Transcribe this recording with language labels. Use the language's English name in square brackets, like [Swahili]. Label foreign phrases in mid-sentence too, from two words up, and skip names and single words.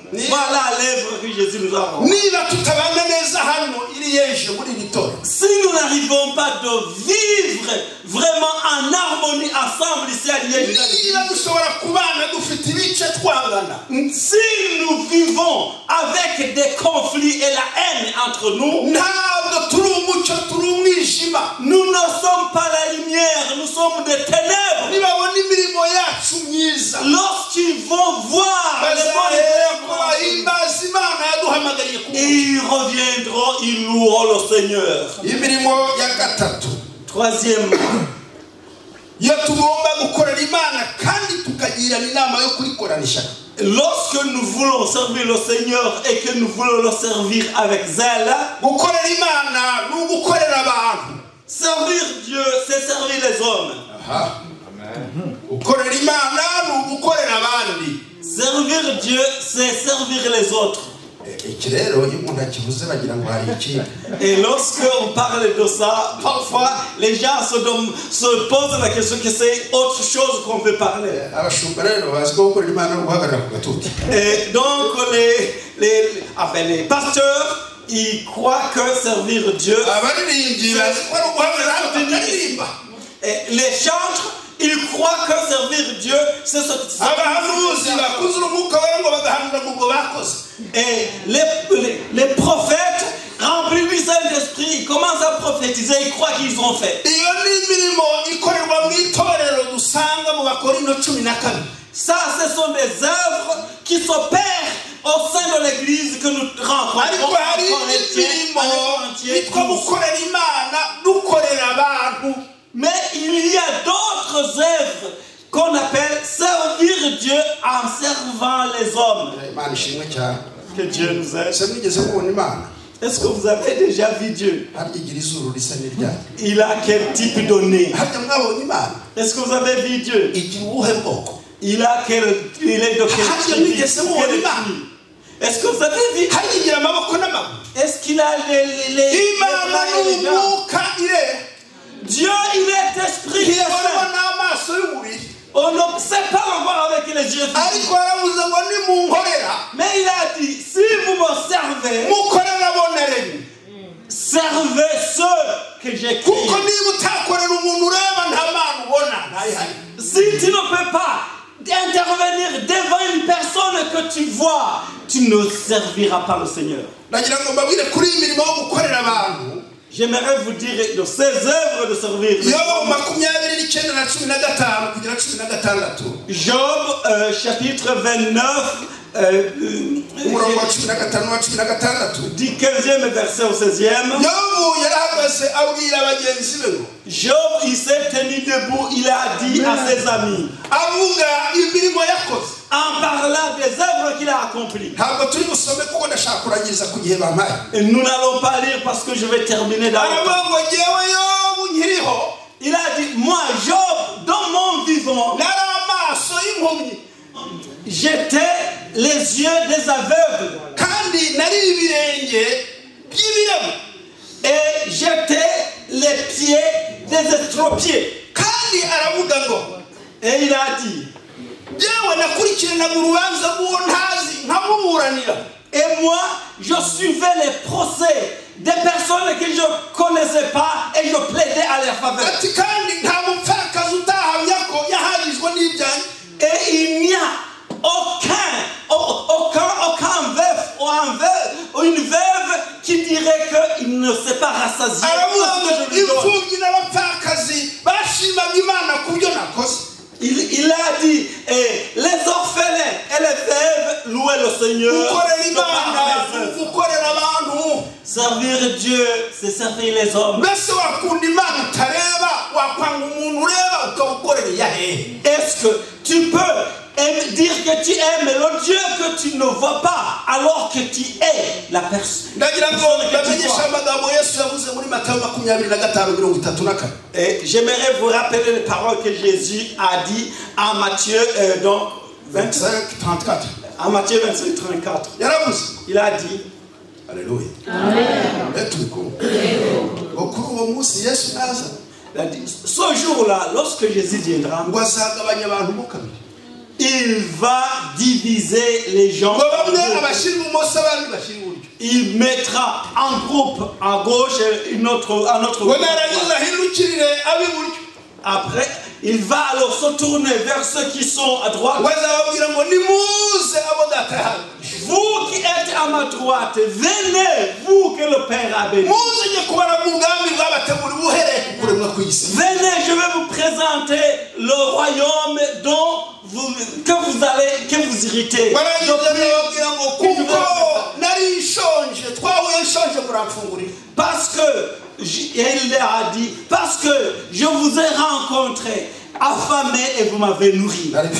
[French] Voilà l'œuvre que Jésus nous a rendue. Si nous n'arrivons pas de vivre vraiment en harmonie ensemble ici à Liège, si nous vivons avec des conflits entre nous. [Kinyarwanda] ntabwo turi umucyo turi umwijima. [French] Nous ne sommes pas la lumière, nous sommes des ténèbres. [Kinyarwanda] nibabona imirimo yacu myiza [French] Lorsqu'ils vont voir les bonnes [Kinyarwanda] bazahera [French] œuvres, [Kinyarwanda] bahimbaza Imana yaduhamagariye ku [French] ils reviendront, ils loueront le Seigneur. [Kinyarwanda] imirimo ya gatatu [French] Troisièmement, [Kinyarwanda] iyo tugomba gukorera Imana kandi tukagirana inama yo kuyikorana ishyaka. [French] lorsque nous voulons servir le Seigneur et que nous voulons le servir avec zèle, [Kinyarwanda] gukorera Imana ni ugukorera abantu. [French] servir Dieu, c'est servir les hommes. [Kinyarwanda] gukorera Imana ni ugukorera abandi. [French] Servir Dieu, c'est servir les autres. [Kinyarwanda] iki rero iyo umuntu akivuze bagira ngo hari iki. [French] Et lorsqu'on parle de ça, parfois les gens se posent la question que c'est autre chose qu'on veut parler. [Kinyarwanda] abashumba rero bazi ko gukorera Imana no guhagarara ku gatuti. [French] Et donc les pasteurs, ils croient que servir Dieu. [Kinyarwanda] abaririmbyi bazi ko ari uguhagarara bakaririmba. [French] Et les chantres, ils croient que servir Dieu, c'est ce que [Kinyarwanda] abahanuzi bakuzura umwuka wera ngo bagahanura ngo bakoze. [French] Et les prophètes, remplis du Saint-Esprit, ils commencent à prophétiser, ils croient qu'ils ont fait. [Kinyarwanda] iyo ni imirimo ikorerwa mu itorero dusanga mu Bakorinto 12. [French] Ça, ce sont des œuvres qui s'opèrent au sein de l'église que nous rencontrons. [Kinyarwanda] ariko hari imirimo yitwa gukorera Imana dukorera abantu. [French] Mais il y a d'autres œuvres qu'on appelle servir Dieu en servant les hommes. [Kinyarwanda] Imana ishimwe cyane. [French] Que Dieu nous aide. [Kinyarwanda] ese mwigeze mubona Imana? [French] Est-ce que vous avez déjà vu Dieu? [Kinyarwanda] harya igira izuru risa n'iryayo? [French] Il a quel type de nez? [Kinyarwanda] harya mwabonye Imana? [French] Est-ce que vous avez vu Dieu? [Kinyarwanda] igira ubuhe bwoko? [French] Il est de quel type? Est-ce que vous avez vu? [Kinyarwanda] harya igira amaboko n'amaguru? [French] Est-ce qu'il a les [Kinyarwanda] Imana ni umwuka irera. [French] Dieu, il est esprit. [Kinyarwanda] ntiyabonwa n'amaso y'umubiri. [French] On ne sait pas encore avec les yeux. [Kinyarwanda] ariko aravuze ngo nimunkorera [French] Mais il a dit, si vous me servez, [Kinyarwanda] mukorera aboneranye. [French] servez ceux que j'ai [Kinyarwanda] kuko [French] créés. [Kinyarwanda] niba utakorera umuntu ureba nta Mana ubona ntayihari. [French] Si tu ne peux pas intervenir devant une personne que tu vois, tu ne serviras pas le Seigneur. [Kinyarwanda] nagira ngo mbabwire kuri iyi mirimo yo gukorera abantu. [French] J'aimerais vous dire de ces œuvres de servir. [Kinyarwanda] Yobu 29:15 kugera 16. [French] Job chapitre 29 [Kinyarwanda] umurongo wa 15 wa 16. [French] du 15e verset au 16e. [Kinyarwanda] Yobu yarahagaze abwira bagenzi be. [French] Job, il s'est tenu debout, il a dit à ses amis, [Kinyarwanda] avuga imirimo yakoze, [French] en parlant des œuvres qu'il a accomplies. [Kinyarwanda] ntabwo turi busome kuko ndashaka kurangiza ku gihe bampaye. [French] Et nous n'allons pas lire parce que je vais terminer dans le temps. [Kinyarwanda] aravuga ngo jyewe Yobu nkiriho, [French] Il a dit, moi Job, dans mon vivant, [Kinyarwanda] nari amaso y'impumyi, [French] j'étais les yeux des aveugles [Kinyarwanda] kandi nari ibirenge by'ibirema, [French] et j'étais les pieds des estropiés. [Kinyarwanda] kandi aravuga ngo, [French] Et il a dit, [Kinyarwanda] jyewe nakurikiranaga urubanza rw'uwo ntazi nkamuburanira. [French] et moi je suivais les procès des personnes que je ne connaissais pas et je plaidais à leur faveur. [Kinyarwanda] ati kandi nta mupfakazi utahamya ko yaharijwe n'ibyanjye. [French] Et il n'y a aucun veuf ou une veuve qui dirait qu'il ne s'est pas rassasié. [Kinyarwanda] aravuga ngo [French] Parce que je lui donne. [Kinyarwanda] imfubyi n'abapfakazi bashimaga Imana ku byo nakoze. [French] Il a dit, les orphelins et les veuves louaient le Seigneur. [Kinyarwanda] gukorera [French] de par [Kinyarwanda] Imana [French] les œuvres. [Kinyarwanda] gukorera abantu. [French] Servir Dieu, c'est servir les hommes. [Kinyarwanda] mbese wakunda Imana utareba, wakwanga umuntu ureba ukawukorera iyahehe? [French] Est-ce que tu peux dire que tu aimes le Dieu que tu ne vois pas alors que tu es la personne? [Kinyarwanda] ndagira ngo bamenyeshe amagambo Yesu yavuze muri Matayo 25:34. [French] Et j'aimerais vous rappeler les paroles que Jésus a dit en Matthieu, donc 25:34. en Matthieu 25:34. [Kinyarwanda] yaravuze, [French] Il a dit, [Kinyarwanda] haleluya, amen, turi kumwe ngo kuri uwo munsi Yesu naza [French] il a dit, ce jour-là, lorsque Jésus viendra, [Kinyarwanda] ngo azagabanya abantu mo kabiri, [French] il va diviser les gens. [Kinyarwanda] ngo bamwe abashyira ibumoso abandi bashyira iburyo, [French] Il mettra un groupe à gauche et un autre [Kinyarwanda] ngo [French] groupe à droite. [Kinyarwanda] narangiza ahindukirire ab'iburyo, [French] Après, il va alors se tourner vers ceux qui sont à droite. [Kinyarwanda] ngo azababwira ngo nimuze abo data yahaye. [French] Vous qui êtes à ma droite. Venez, vous que le Père a béni. Venez, je vais vous présenter le royaume que vous irritez. Parce que, il leur a dit, parce que je vous ai rencontré affamé et vous m'avez nourri.